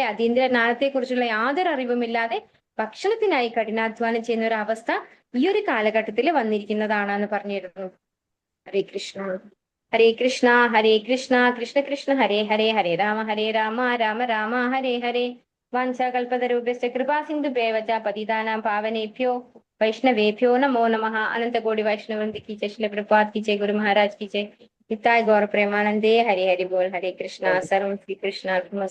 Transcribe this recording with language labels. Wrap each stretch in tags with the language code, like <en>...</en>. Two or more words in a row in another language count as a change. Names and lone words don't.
<ml>അതീന്ദ്രിയ ജ്ഞാനത്തെ കുറിച്ചുള്ള യാതൊരു അറിവുമില്ലാതെ ഭക്ഷണത്തിനായി കഠിനാധ്വാനം ചെയ്യുന്ന ഒരു അവസ്ഥ ഈ ഒരു കാലഘട്ടത്തിൽ വന്നിരിക്കുന്നതാണെന്ന് പറഞ്ഞിരുന്നു.</ml> <sa>ഹരേ കൃഷ്ണ ഹരേ കൃഷ്ണ ഹരേ കൃഷ്ണ കൃഷ്ണ കൃഷ്ണ ഹരേ ഹരേ ഹരേ രാമ രാമ രാമ ഹരേ ഹരേ. വാഞ്ചാകൽപതരൂപ്യസ്യ കൃപാ സിന്ധുഭ്യൈവ ച പതിതാനാം പാവനേഭ്യോ വൈഷ്ണവേഭ്യോ നമോ നമഃ.</sa> <hi>अनंतकोटि वैष्णववृंद की जय, श्रील प्रभुपाद की जय, गुरु महाराज की जय, निताय गौर प्रेमानंदे.</hi> <sa>हरे हरि बोल. हरे कृष्णा. सर्वं श्री कृष्णार्पणमस्तु.</sa>